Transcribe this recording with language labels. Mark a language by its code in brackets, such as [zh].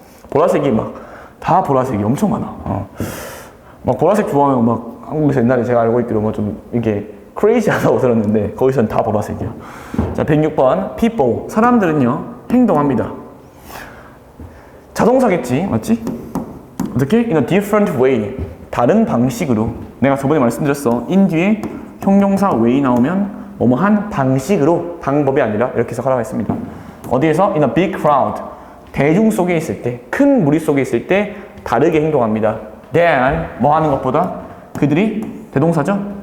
[ko] 보라색이 막 다 보라색이 엄청 많아. 막 보라색 좋아하면 막 한국에서 옛날에 제가 알고 있기로 뭐 좀 이게 크레이지하다고 들었는데 거기서는 다 보라색이야. 자, 106번 people 사람들은요 행동합니다. 자동사겠지, 맞지? 어떻게? [en] In a different way [ko] 다른 방식으로. 내가 저번에 말씀드렸어. in 뒤에 형용사 way 나오면 뭐뭐한 방식으로, 방법이 아니라 이렇게 해석하라고 했습니다. 어디에서? [en] In a big crowd [ko] 대중 속에 있을 때, 큰 무리 속에 있을 때 다르게 행동합니다. than 뭐 하는 것보다 그들이 대동사죠?